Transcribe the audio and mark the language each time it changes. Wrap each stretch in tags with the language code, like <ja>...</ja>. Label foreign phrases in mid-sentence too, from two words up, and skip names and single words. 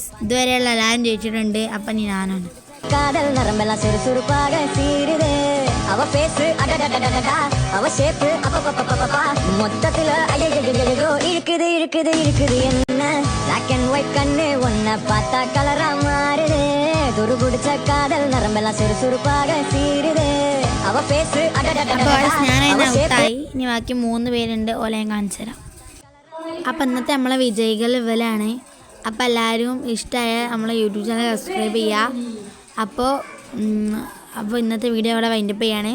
<ml>ഇതുവരെയുള്ള എല്ലാവരും ചോദിച്ചിട്ടുണ്ട്. അപ്പൊ നീ ഞാനാണ്.</ml> <ta>காதல் நரம்பெல்லாம் சுறுசுறுப்பாக சீருதே அவ பேசு அவ சேப்பு மொத்தத்துல ஐயோ இருக்குது இருக்குது இருக்குது என்ன</ta> <en>black and white</en> <ta>கண்ணு ஒன்ன பார்த்தா கலரா மாறுதே துரு பிடிச்ச காதல் நரம்பெல்லாம் சுறுசுறுப்பாக சீருதே அவ பேசு</ta> <ml>ഇനി ബാക്കി 3 പേരുണ്ട്. ഓലയും കാണിച്ചു തരാം. അപ്പം ഇന്നത്തെ നമ്മളെ വിജയികൾ ഇവരാണ്. അപ്പം എല്ലാവരും ഇഷ്ടമായ നമ്മളെ</ml> <en>YouTube channel subscribe</en> <ml>ചെയ്യുക. അപ്പോൾ ഇന്നത്തെ വീഡിയോ ഇവിടെ വൈൻഡപ്പ് ചെയ്യാണ്.</ml>